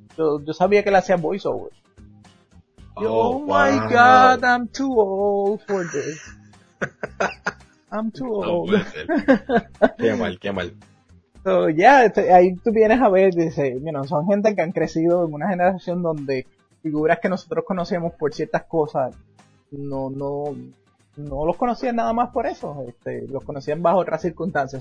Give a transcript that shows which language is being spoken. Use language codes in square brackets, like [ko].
[es] Yo sabía que él hacía voiceover. [en] Oh my god, I'm too old for this. I'm too old. [es] Qué mal. [en] So, yeah, [es] ahí tú vienes a ver, dice, son gente que han crecido en una generación donde figuras que nosotros conocíamos por ciertas cosas, no los conocían nada más por eso, los conocían bajo otras circunstancias.